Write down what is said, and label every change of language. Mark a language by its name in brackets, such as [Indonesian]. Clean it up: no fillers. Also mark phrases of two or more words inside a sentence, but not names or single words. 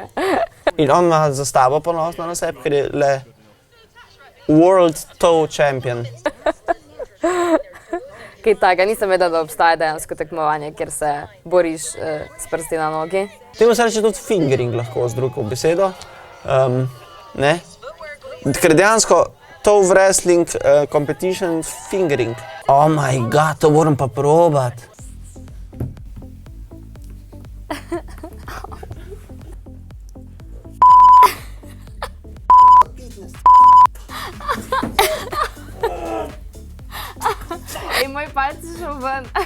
[Slovenian] In on ima zastavo ponosno na sebi, ker je le [English] World Toe Champion. [Slovenian] Kaj taka, nisem vedela, da obstaja dejansko tekmovanje, kjer se boriš s prsti na nogi. Temu se reče tudi fingering lahko z drugo besedo. Ne? Ker dejansko [English] toe wrestling competition fingering. Oh my god, [Slovenian] to moram pa probat. Ej, moj palc je šel ven.